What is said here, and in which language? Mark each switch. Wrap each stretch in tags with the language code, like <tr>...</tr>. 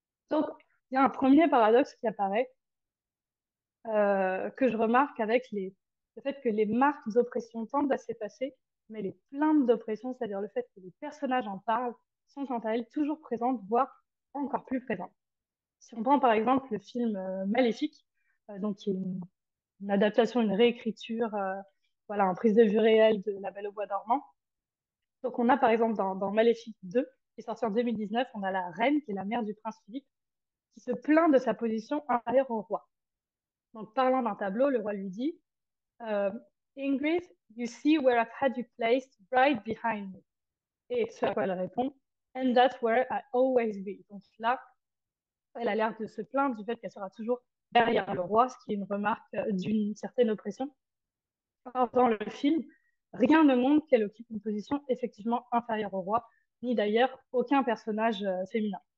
<fr>Donc, il y a un premier paradoxe qui apparaît que je remarque avec le fait que les marques d'oppression tendent à s'effacer, mais les plaintes d'oppression, c'est-à-dire le fait que les personnages en parlent, sont quant à elles toujours présentes, voire encore plus présentes. Si on prend par exemple le film Maléfique, donc qui est une adaptation, une réécriture, voilà, en prise de vue réelle de La Belle au bois dormant. Donc on a par exemple dans Maléfique 2, qui est sorti en 2019, on a la reine, qui est la mère du prince Philippe, qui se plaint de sa position inférieure au roi. Donc parlant d'un tableau, le roi lui dit euh,</fr> <en>Ingrid, you see where I've had you placed right behind me.</en> <fr>Et ce à quoi elle répond</fr> <en>And that's where I always be.</en> <fr>Donc là, elle a l'air de se plaindre du fait qu'elle sera toujours derrière le roi, ce qui est une remarque d'une certaine oppression. Or, dans le film, rien ne montre qu'elle occupe une position effectivement inférieure au roi, ni d'ailleurs aucun personnage féminin.</fr>